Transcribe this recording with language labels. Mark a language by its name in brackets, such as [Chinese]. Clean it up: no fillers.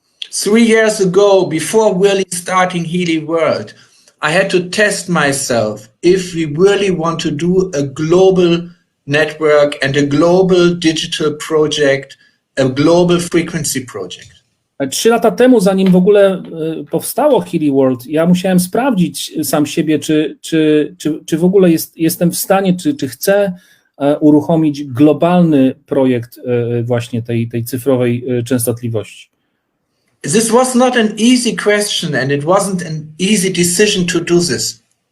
[English] 3 years ago, before really starting Healy World, I had to test myself if we really want to do a global network and a global digital project, a global frequency project. [Polish] 3 lata temu, zanim w ogóle powstało Healy World, ja musiałem sprawdzić sam siebie, czy w ogóle jestem w stanie, czy chcę uruchomić globalny projekt właśnie tej cyfrowej częstotliwości. [English] This was not an easy question and it wasn't an easy decision to do this.